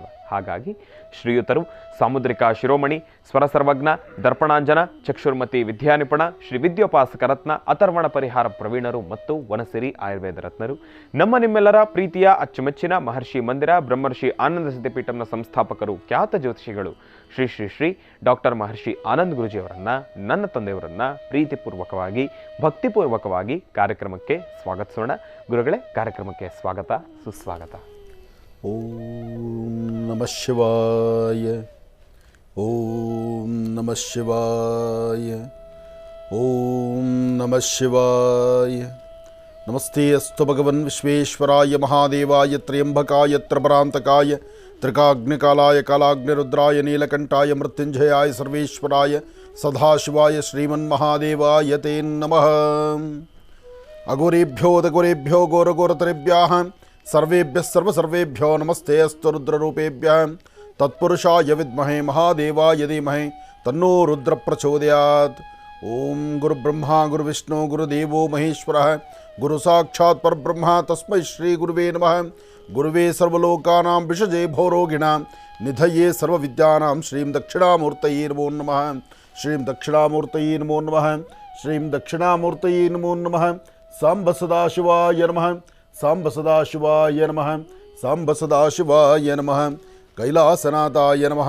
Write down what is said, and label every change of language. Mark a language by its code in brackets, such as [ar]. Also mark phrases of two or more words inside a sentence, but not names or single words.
[kn] ಹಾಗಾಗಿ ಶ್ರೀಯುತರು ಸಾಮುದ್ರಿಕ ಶಿರೋಮಣಿ, ಸ್ವರ ಸರ್ವಜ್ಞ, ದರ್ಪಣಾಂಜನ, ಚಕ್ಷುರ್ಮತಿ ವಿದ್ಯಾನಿಪುಣ, ಶ್ರೀ ವಿದ್ಯೋಪಾಸಕ ರತ್ನ, ಅಥರ್ವಣ ಪರಿಹಾರ ಪ್ರವೀಣರು ಮತ್ತು ವನಸಿರಿ ಆಯುರ್ವೇದ ರತ್ನರು, ನಿಮ್ಮೆಲ್ಲರ ಪ್ರೀತಿಯ ಅಚ್ಚುಮೆಚ್ಚಿನ ಮಹರ್ಷಿ ಮಂದಿರ ಬ್ರಹ್ಮರ್ಷಿ ಆನಂದ ಸಿದ್ಧಿಪೀಠಂನ ಸಂಸ್ಥಾಪಕರು, ಖ್ಯಾತ ಜ್ಯೋತಿಷಿಗಳು ಶ್ರೀ ಶ್ರೀ ಶ್ರೀ ಡಾಕ್ಟರ್ ಮಹರ್ಷಿ ಆನಂದ್ ಗುರೂಜಿಯವರನ್ನು, ನನ್ನ ತಂದೆಯವರನ್ನು ಪ್ರೀತಿಪೂರ್ವಕವಾಗಿ ಭಕ್ತಿಪೂರ್ವಕವಾಗಿ ಕಾರ್ಯಕ್ರಮಕ್ಕೆ ಸ್ವಾಗತಿಸೋಣ. ಗುರುಗಳೇ, ಕಾರ್ಯಕ್ರಮಕ್ಕೆ ಸ್ವಾಗತ, ಸುಸ್ವಾಗತ. [sa] ಓಂ ನಮಃ ಶಿವಾಯ, ಓಂ ನಮಃ ಶಿವಾಯ, ಓಂ ನಮಃ ಶಿವಾಯ. ನಮಸ್ತೆ ಅಸ್ತು ಭಗವನ್ ವಿಶ್ವೇಶ್ವರಾಯ ಮಹಾದೇವಾಯ ತ್ರ್ಯಂಬಕಾಯ ತ್ರಪರಾಂತಕಾಯ ತ್ರಿಕಾಗ್ನಿಕಾಲಾಯ ಕಾಲಾಗ್ನಿರುದ್ರಾಯ ನೀಲಕಂಠಾಯ ಮೃತ್ಯುಂಜಯಾಯ ಸರ್ವೇಶ್ವರಾಯ ಸದಾಶಿವಾಯ ಶ್ರೀಮನ್ಮಹಾದೇವಾಯ ತೇ ನಮಃ. ಅಘೋರೇಭ್ಯೋ ದಘೋರೇಭ್ಯೋ ಘೋರಘೋರತರೇಭ್ಯಃ ಸರ್ವೇಭ್ಯಃ ಸರ್ವಸರ್ವೇಭ್ಯೋ ನಮಸ್ತೆ ಅಸ್ತು ರುದ್ರರೂಪೇಭ್ಯಃ ತತ್ಪುರುಷಾಯ ವಿದ್ಮಹೇ ಮಹಾದೇವಾಯ ಧೀಮಹಿ ತನ್ನೋ ರುದ್ರ ಪ್ರಚೋದಯಾತ್. ಓಂ ಗುರುಬ್ರಹ್ಮ ಗುರುವಿಷ್ಣು ಗುರುದೇವೋ ಮಹೇಶ್ವರಃ ಗುರು ಸಾಕ್ಷಾತ್ ಪರಬ್ರಹ್ಮ ತಸ್ಮೈ ಶ್ರೀ ಗುರುವೇ ನಮಃ. ಗುರುವೇ ಸರ್ವಲೋಕಾನಾಂ ವಿಷಜೇ ಭವರೋಗಿಣಾಂ ನಿಧಯೇ ಸರ್ವವಿದ್ಯಾನಾಂ ಶ್ರೀಂ ದಕ್ಷಿಣಾಮೂರ್ತಯೇ ನಮೋ ನಮಃ. ಶ್ರೀಂ ದಕ್ಷಿಣಾಮೂರ್ತಯೇ ನಮೋ ನಮಃ. ಶ್ರೀಂ ದಕ್ಷಿಣಾಮೂರ್ತಯೇ ನಮೋ ನಮಃ. ಸಾಂಬ ಸದಾಶಿವಾಯ ನಮಃ. ಸಾಂಬ ಸದಾಶಿವಾಯ ನಮಃ. ಸಾಂಬ ಸದಾಶಿವಾಯ ನಮಃ. ಕೈಲಾಸನಾಥಾಯ ನಮಃ.